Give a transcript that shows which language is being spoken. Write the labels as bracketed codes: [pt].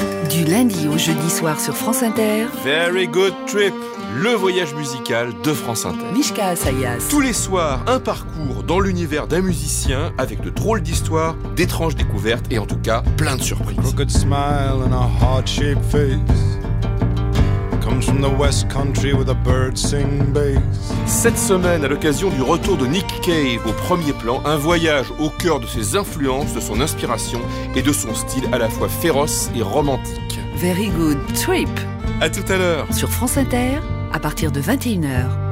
[fr] Du lundi au jeudi soir sur France Inter. Very good trip, le voyage musical de France Inter. Mishka Assayas. Tous les soirs, un parcours dans l'univers d'un musicien avec de drôles d'histoires, d'étranges découvertes et en tout cas plein de surprises. [en] A good smile and a heart-shaped face. comes from the West Country with a bird sing bass. [fr] Cette semaine, à l'occasion du retour de Nick Cave au premier plan, un voyage au cœur de ses influences, de son inspiration et de son style à la fois féroce et romantique. [en] Very good trip. [fr] À tout à l'heure. Sur France Inter, à partir de 21h.